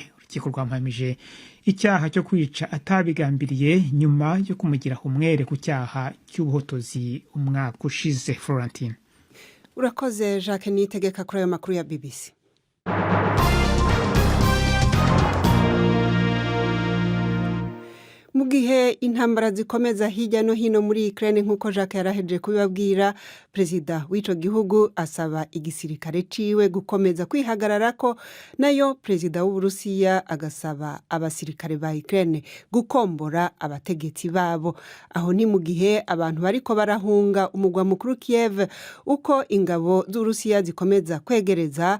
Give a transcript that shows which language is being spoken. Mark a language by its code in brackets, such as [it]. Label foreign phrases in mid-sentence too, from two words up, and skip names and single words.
[rw] Urukiko rwamuhamije icyaha cyo kwica atabigambiriye nyuma yo kumugiraho umwere ku cyaha cy'ubuhotozi umwaka ushize. Florentine, urakoze. Jacques Niyitegeka kuri ayo makuru ya BBC. [rn] Mu gihe intambara zikomeza hirya no hino muri Ukraine nk'uko Jacques yaraheje kubibabwira, Perezida w'ico gihugu asaba igisirikare ciwe gukomeza kwihagararako, nayo Perezida w'Uburusiya agasaba abasirikare ba Ukraine gukombora abategetsi babo. Aho ni mu gihe abantu bariko barahunga umugwa mukuru Kiev uko ingabo z'Uburusiya zikomeza kwegereza.